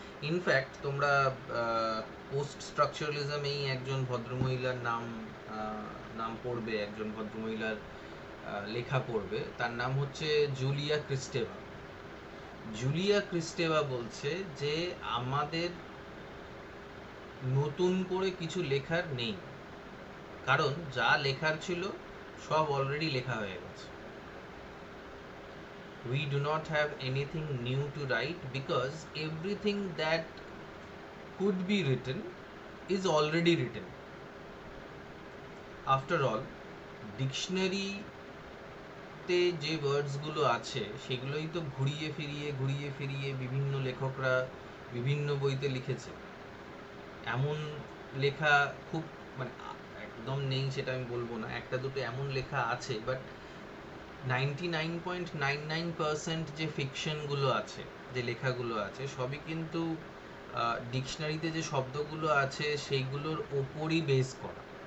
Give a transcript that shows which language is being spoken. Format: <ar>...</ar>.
<bn>In fact তোমরা post স্ট্রাকচারালিজমেই একজন ভদ্রমহিলার নাম পড়বে, একজন ভদ্রমহিলার লেখা পড়বে, তার নাম হচ্ছে জুলিয়া ক্রিস্টেভা। জুলিয়া ক্রিস্টেভা বলছে যে আমাদের নতুন করে কিছু লেখার নেই, কারণ যা লেখার ছিল সব অলরেডি লেখা হয়ে গেছে।</bn> <en>We do not have anything new to write because everything that could be written is already written. After all,</en> <bn>ডিকশনারিতে যে ওয়ার্ডসগুলো আছে সেগুলোই তো ঘুরিয়ে ফিরিয়ে বিভিন্ন লেখকরা বিভিন্ন বইতে লিখেছে। এমন লেখা খুব, মানে একদম নেই সেটা আমি বলবো না, একটা দুটো এমন লেখা আছে, বাট 99.99% যে ফিকশনগুলো আছে, যে লেখাগুলো আছে, সবই কিন্তু ডিকশনারিতে যে শব্দগুলো আছে সেইগুলোর ওপরই বেস করা।</bn>